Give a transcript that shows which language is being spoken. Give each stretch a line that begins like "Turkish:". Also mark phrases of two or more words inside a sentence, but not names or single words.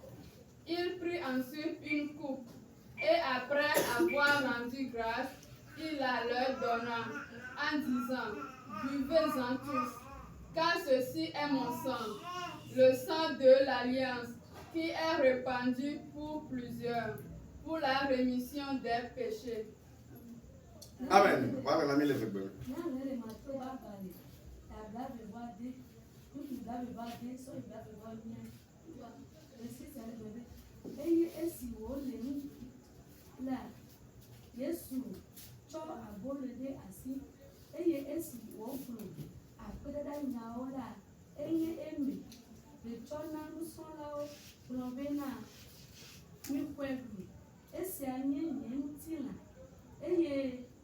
French: Il prit ensuite une coupe et après avoir rendu grâce, il la leur donna en disant, buvez-en tous, car ceci est mon sang, le sang de l'alliance, qui est répandu pour plusieurs, pour la rémission des péchés. Amen. Voilà, on a mis les feux.
Ewe: Yesu tsɔ abolo ɖe asi eye esi wòƒlo akpedada nyawo la eye eme ɖetsɔ na nusrɔ̃lawo gblɔ bena mikɔe ɖu esia nye nye ŋutilã eye